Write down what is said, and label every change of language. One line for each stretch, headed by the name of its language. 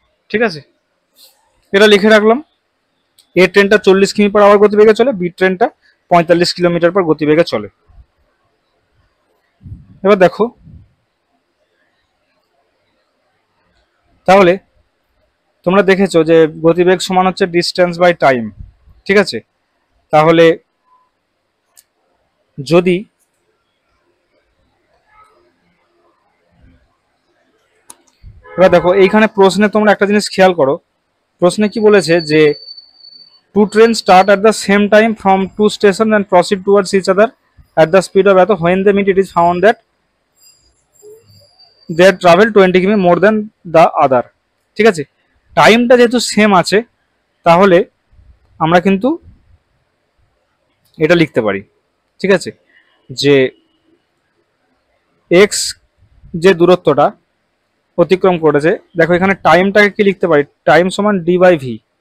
Bangla: ঠিক আছে, এটা লিখে রাখলাম। এ ট্রেনটা 40 কিমি/আওয়ার গতিবেগে চলে, বি ট্রেনটা 45 কিলোমিটার/আওয়ার গতিবেগে চলে। এবার দেখো, তাহলে তোমরা দেখেছো যে গতিবেগ সমান হচ্ছে ডিস্টেন্স বাই টাইম। ঠিক আছে, তাহলে যদি এবার দেখো এইখানে প্রশ্নে তোমরা একটা জিনিস খেয়াল করো, প্রশ্নে কি বলেছে যে
English: two trains start at the same time from two stations and proceed towards each other at the speed of এত, when they meet it is found that they have traveled 20 কিমি more than the other।
Bangla: ঠিক আছে, টাইমটা যেহেতু same আছে তাহলে আমরা কিন্তু এটা লিখতে পারি। ঠিক আছে, যে এক্স যে দূরত্বটা অতিক্রম করেছে, দেখো এখানে টাইমটাকে কি লিখতে পারি, টাইম সমান ডি বাই ভি।